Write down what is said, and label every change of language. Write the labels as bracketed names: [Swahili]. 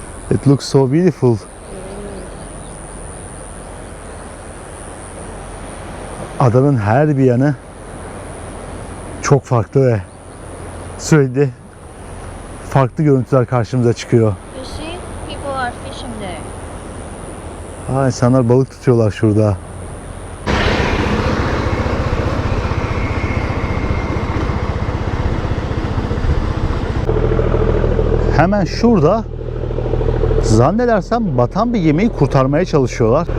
[English] It looks so beautiful. [Turkish] Adanın her bir yanı çok farklı ve sürekli farklı görüntüler karşımıza çıkıyor. [English] You see, people are fishing there. [Turkish] İnsanlar balık tutuyorlar şurada. Hemen şurada zannedersem batan bir gemiyi kurtarmaya çalışıyorlar.